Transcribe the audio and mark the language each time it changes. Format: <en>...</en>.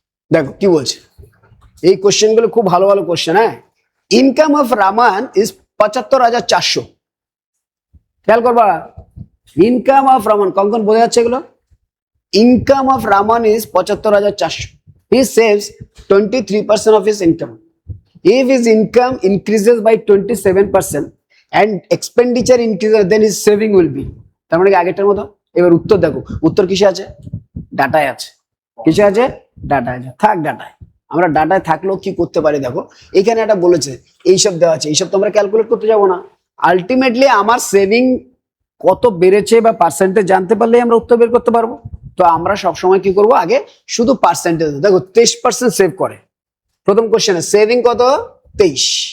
<bn>দেখো কি বলছে, এই কোশ্চেন গুলো খুব ভালো ভালো কোশ্চেন।</bn> <en>হ্যাঁ, income of Raman is ৭৫,৪০০।</en> <bn>খেয়াল করবা,</bn> <en>income of Raman</en> <bn>কখন বোঝা যাচ্ছে এগুলো?</bn> <en>Income of Raman is ৭৫,৪০০। He saves 23% of his income. If his income increases by 27% and expenditure increases, then his saving will be,</en> <bn>তার মানে কি আগেরটার মতো? এবার উত্তর দেখো, উত্তর কিসে আছে? ডাটায় আছে। কিসে আছে? ডাটায় আছে। থাক ডাটায়, আমরা ডাটায় থাকলেও কি করতে পারি দেখো, এখানে একটা বলেছে এইসব দেওয়া আছে, এইসব তোমরা ক্যালকুলেট করতে যাবো না। আলটিমেটলি আমার সেভিং কত বেড়েছে বা পার্সেন্টেজ জানতে পারলেই আমরা উত্তর বের করতে পারবো। তো আমরা সবসময় কি করবো, আগে শুধু পার্সেন্টেজ। দেখো 23% সেভ করে, প্রথম কোশ্চেনে সেভিং কত? 23।</bn>